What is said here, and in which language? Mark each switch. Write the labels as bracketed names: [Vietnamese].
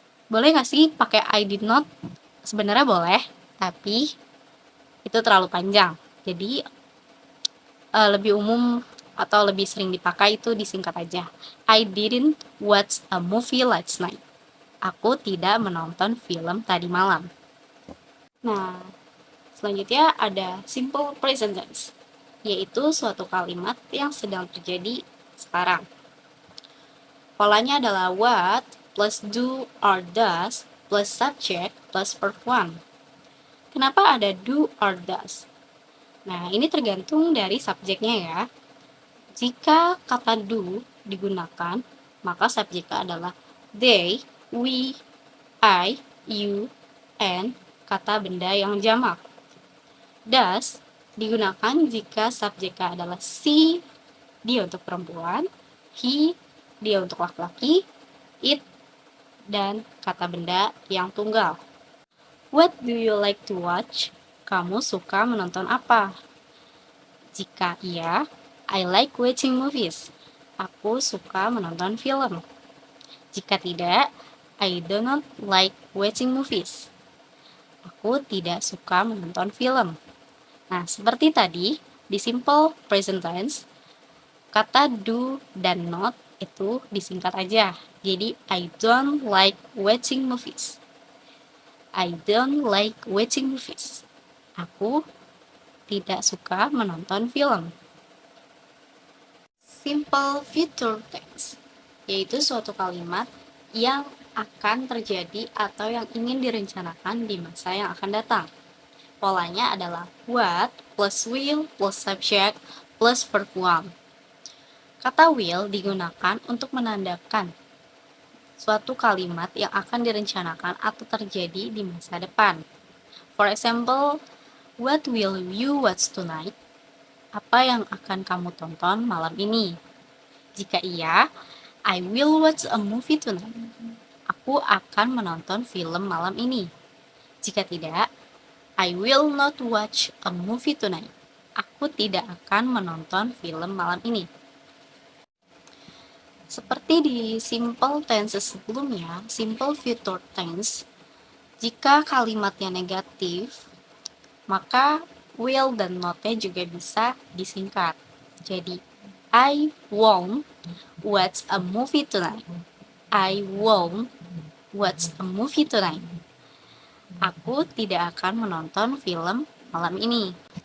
[Indonesian] Boleh nggak sih pakai [English] I did not? [Indonesian] Sebenarnya boleh, tapi itu terlalu panjang. Jadi, lebih umum atau lebih sering dipakai itu disingkat aja. [English] I didn't watch a movie last night. [Indonesian] Aku tidak menonton film tadi malam. Nah, selanjutnya ada simple present tense, yaitu suatu kalimat yang sedang terjadi sekarang. Polanya adalah [English] what plus do or does plus subject plus verb one. [Indonesian] Kenapa ada do or does? Nah, ini tergantung dari subjeknya ya. Jika kata do digunakan, maka subjeknya adalah they, we, I, you, and kata benda yang jamak. Does digunakan jika subjeknya adalah she, dia untuk perempuan, he, dia untuk laki-laki, it, dan kata benda yang tunggal. [English] What do you like to watch? [Indonesian] Kamu suka menonton apa? Jika iya, [English] I like watching movies. [Indonesian] Aku suka menonton film. Jika tidak, [English] I do not like watching movies. [Indonesian] Aku tidak suka menonton film. Nah, seperti tadi, di simple present tense, kata do dan not itu disingkat aja. [English] Jadi, I don't like watching movies. I don't like watching movies. [Indonesian] Aku tidak suka menonton film. Simple future tense, yaitu suatu kalimat yang akan terjadi atau yang ingin direncanakan di masa yang akan datang. Polanya adalah [English] what plus will plus subject plus verb one. [Indonesian] Kata will digunakan untuk menandakan suatu kalimat yang akan direncanakan atau terjadi di masa depan. [English] For example, what will you watch tonight? [Indonesian] Apa yang akan kamu tonton malam ini? Jika iya, [English] I will watch a movie tonight. [Indonesian] Aku akan menonton film malam ini. Jika tidak, [English] I will not watch a movie tonight. [Indonesian] Aku tidak akan menonton film malam ini. Seperti di simple tenses sebelumnya, simple future tense, jika kalimatnya negatif, maka will dan not-nya juga bisa disingkat. [English] Jadi, I won't watch a movie tonight. I won't watch a movie tonight. [Indonesian] Aku tidak akan menonton film malam ini.